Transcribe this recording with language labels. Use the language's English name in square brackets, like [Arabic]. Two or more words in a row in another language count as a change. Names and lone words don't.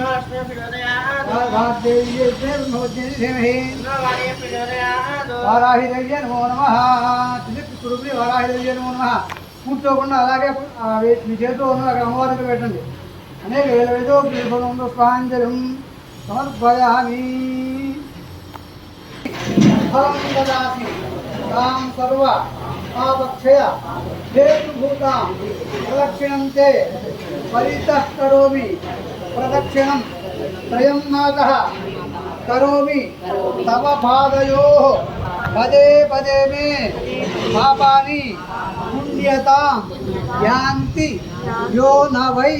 [Sanskrit] धीमहि वाराही देवी नमो नमः वाराही देवी नमो नमः [Telugu] కూర్చోకుండా అలాగే మీ చేతిలో ఉన్న అక్కడ అమ్మవారికి పెట్టండి [Sanskrit] అనేక వేదో పుష్పాంజలిం సమర్పయామి ఫలం దదాసి తాం సర్వ పాపక్షయ హేతుభూతాం ప్రదక్షిణం తే పరితః కరోమి ప్రదక్షిణం త్రయం మాతః కరోమి తవ పాదయోః పదే పదే మే పాపాని పుణ్యతాం యాంతి యో న వై.